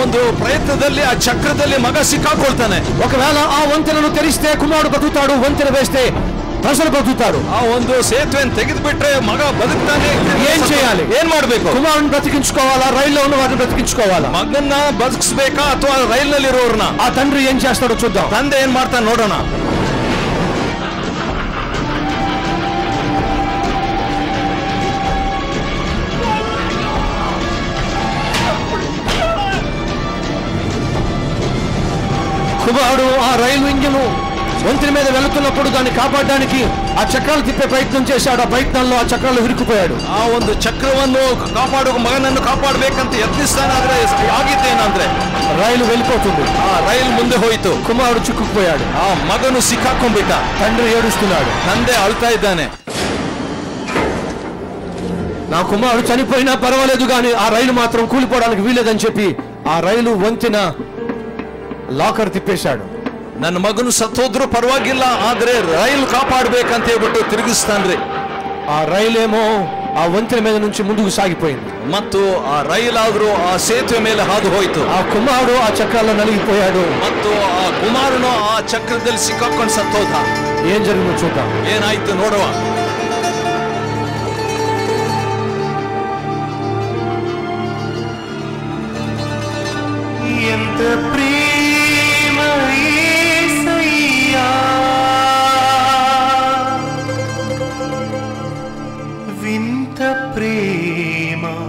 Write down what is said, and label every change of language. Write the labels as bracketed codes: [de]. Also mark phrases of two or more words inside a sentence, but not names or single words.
[kn] ಪ್ರಯತ್ನದಲ್ಲಿ ಆ ಚಕ್ರದಲ್ಲಿ ಮಗ ಸಿಕ್ಕಾಕೊಳ್ತಾನೆ. [te] ఒకవేళ ఆ వంతెనను తెరిస్తే కుమారుడు బతుకుతాడు, వంతెన వేస్తే ప్రజలు బతుకుతారు. [kn] ఆ ಒಂದು ಸೇತುವೆಯನ್ನು ತೆಗೆದು ಬಿಟ್ರೆ ಮಗ ಬದುಕ್ತಾನೆ. [te] ఏం చేయాలి? [kn] ಏನ್ ಮಾಡಬೇಕು? [te] కుమారుని బ్రతికించుకోవాలా, రైల్లో ఉన్న వారిని బ్రతికించుకోవాలా? [kn] ಮಗನ್ನ ಬದುಕಿಸಬೇಕಾ ಅಥವಾ ರೈಲ್ನಲ್ಲಿ ಇರೋರ್ನ? [te] ఆ తండ్రి ఏం చేస్తాడో చూద్దాం. [kn] ತಂದೆ ಏನ್ ಮಾಡ್ತಾನೆ ನೋಡೋಣ. [te] కుమారుడు ఆ రైలు ఇంజిన్ వంతెన మీద వెళుతున్నప్పుడు దాన్ని కాపాడడానికి ఆ చక్రాలు తిప్పే ప్రయత్నం చేశాడు. ఆ ప్రయత్నంలో ఆ చక్రాలు విరుక్కుపోయాడు. [kn] ಆ ಒಂದು ಚಕ್ರವನ್ನು ಕಾಪಾಡುವ ಮಗನನ್ನು ಕಾಪಾಡಬೇಕಂತ ಯತ್ನಿಸ್ತಾನೆ. ಆದ್ರೆ ಆಗಿದ್ದೇನಂದ್ರೆ [te] రైలు వెళ్ళిపోతుంది. [kn] ಆ ರೈಲು ಮುಂದೆ ಹೋಯಿತು. [te] కుమారుడు చిక్కుకుపోయాడు. [kn] ಆ ಮಗನು ಸಿಕ್ಕಾಕೊಂಡ್ಬಿಟ್ಟ. [te] తండ్రి ఏడుస్తున్నాడు. [kn] ತಂದೆ ಅಳ್ತಾ ಇದ್ದಾನೆ. [te] నా కుమారుడు చనిపోయినా పర్వాలేదు కానీ ఆ రైలు మాత్రం కూలిపోవడానికి వీలేదని చెప్పి ఆ రైలు వంతెన లాకర్ తిప్పేశాడు. [kn] ನನ್ನ ಮಗನು ಸತ್ತೋದ್ರೂ ಪರವಾಗಿಲ್ಲ, ಆದ್ರೆ ರೈಲು ಕಾಪಾಡಬೇಕಂತ ಹೇಳ್ಬಿಟ್ಟು ತಿರುಗಿಸ್ತಾನ್ರಿ. [te] ఆ రైలేమో ఆ వంతెన మీద నుంచి ముందుకు సాగిపోయింది. [kn] ಮತ್ತು ಆ ರೈಲಾದ್ರೂ ಆ ಸೇತುವೆ ಮೇಲೆ ಹಾದು ಹೋಯ್ತು. [te] ఆ కుమారుడు ఆ చక్రాల్లో నలిగిపోయాడు. [kn] ಮತ್ತು ಆ ಕುಮಾರನು ಆ ಚಕ್ರದಲ್ಲಿ ಸಿಕ್ಕಾಕೊಂಡು ಸತ್ತೋದ. [te] ఏం జరిగిందో చూద్దాం. [kn] ಏನಾಯ್ತು ನೋಡುವ. [te] ఎంత ప్రేమ యేసయ్యా, వింత ప్రేమ